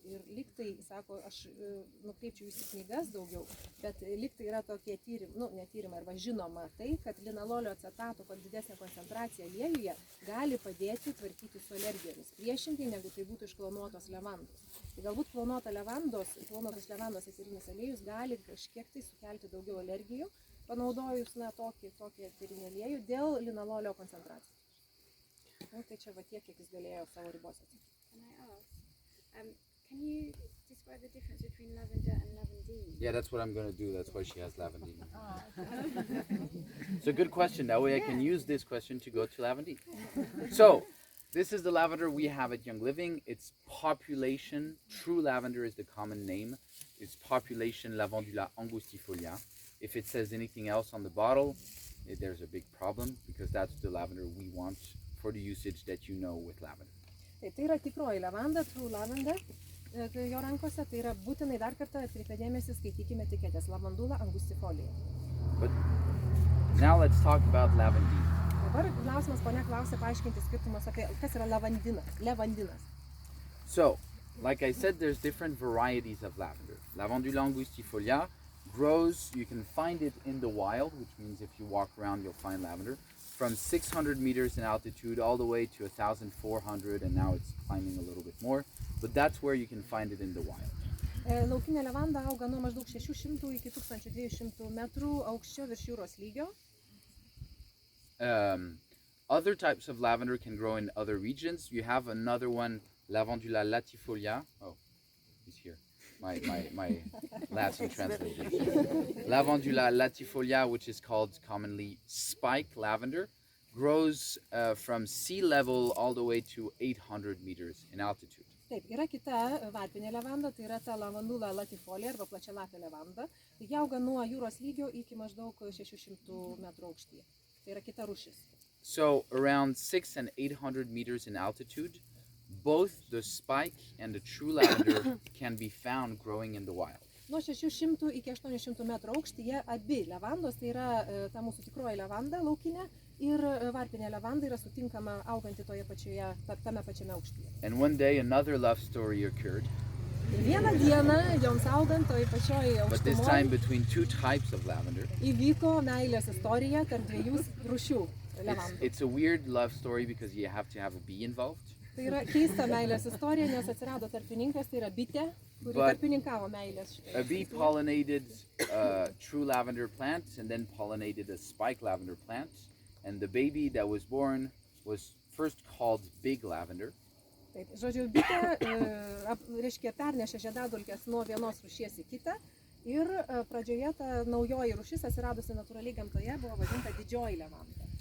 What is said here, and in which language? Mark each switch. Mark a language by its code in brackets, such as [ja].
[lt] Ir lyg tai, sako, aš nukreipčiau jūsų knygas daugiau, bet lyg tai yra tokie tyrimai, ne tyrimai, arba žinoma tai, kad linalolio acetato didesnė koncentracija aliejuje gali padėti tvarkyti su alergijomis, priešingai negu tai būtų iš klonuotos levandos. Tai galbūt klonuotos levandos eterinis aliejus gali kažkiek tai sukelti daugiau alergijų, panaudojus tokį eterinį aliejų dėl linalolio koncentracijos. Tai čia va tiek, kiek jis galėjo savo ribose atsakyti. [en] Can you describe the difference between lavender and lavandine? Yeah, that's what I'm going to do. That's why she has lavandine. It's a good question. That way I can use this question to go to lavandine. So, this is the lavender we have at Young Living. It's population. True lavender is the common name. It's population Lavandula angustifolia. If it says anything else on the bottle, there's a big problem because that's the lavender we want for the usage that you know with lavender. [lt] Tai yra tikroji lavanda, [en] true lavender, [lt] jo rankose, tai yra būtinai dar kartą atkreipę dėmesį, skaitykime etiketės Lavandula angustifolia. [en] But now let's talk about lavandine. [lt] Dabar klausimas, ponia klausė paaiškinti skirtumas apie, kas yra levandinas. [en] So, like I said, there's different varieties of lavender. Lavandula angustifolia grows, you can find it in the wild, which means if you walk around you'll find lavender, from 600 meters in altitude all the way to 1,400, and now it's climbing a little bit more, but that's where you can find it in the wild. [lt] Laukinė levanda auga nuo maždaug 600 iki 1200 metrų aukščio virš jūros lygio. [en] Other types of lavender can grow in other regions. You have another one, Lavandula latifolia. Oh, he's here. My Latin translation. Lavandula latifolia, which is called commonly spike lavender, grows from sea level all the way to 800 meters in altitude. [lt] Taip, yra kita varpinė levanda, tai yra ta Lavandula latifolia arba plačialapė levanda. Tai auga nuo jūros lygio iki maždaug 600 metrų aukštyje. Tai yra kita rūšis. [en] So around 600 and 800 meters in altitude, both the spike and the true lavender can be found growing in the wild. [lt] Nuo 600 iki 800 metrų aukštyje abi levandos, tai yra ta mūsų tikroji levanda laukinė ir varpinė levanda yra sutinkama auganti tame pačiame aukštyje. [en] And one day another love story occurred. [lt] Ir vieną dieną joms augant toj pačioj [en] But this time between two types of lavender. [lt] įvyko meilės istorija tarp dviejų rūšių levandų. [en] It's a weird love story because you have to have a bee involved. [lt] Tai yra keista meilės istorija, nes atsirado tarpininkas, tai yra bitė, kuri tarpininkavo meilės šitai. [en] A bee pollinated a true lavender plant and then pollinated a spike lavender plant. And the baby that was born was first called big lavender. [lt] Taip, žodžiu, bitė, reiškia, pernešė žiedadulkes nuo vienos rūšies į kitą ir pradžioje ta naujoji rūšis atsiradusi natūraliai gamtoje buvo vadinta didžioji levanda.